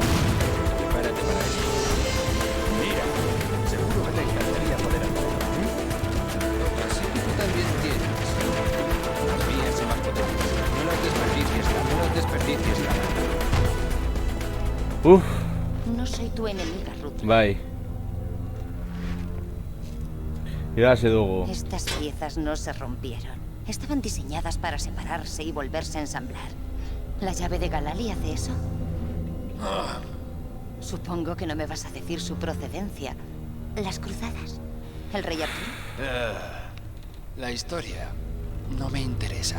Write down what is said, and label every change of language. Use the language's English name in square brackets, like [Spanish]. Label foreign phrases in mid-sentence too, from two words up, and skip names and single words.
[Spanish] Prepárate para esto. Mira. Seguro que te encantaría poder hacerlo, ¿eh? Así que tú también tienes. Las mías son más potentes. No las desperdicies, Lara. No las desperdicies, Lara. Uf, No soy tu enemiga, Ruth. [Basque] bai. Irabazi dugu. [Spanish] Estas piezas no se rompieron. Estaban diseñadas para separarse y volverse a ensamblar. ¿La llave de Galali hace eso? Supongo que no me vas a decir su procedencia. ¿Las cruzadas? ¿El rey Arturo? La historia no me interesa.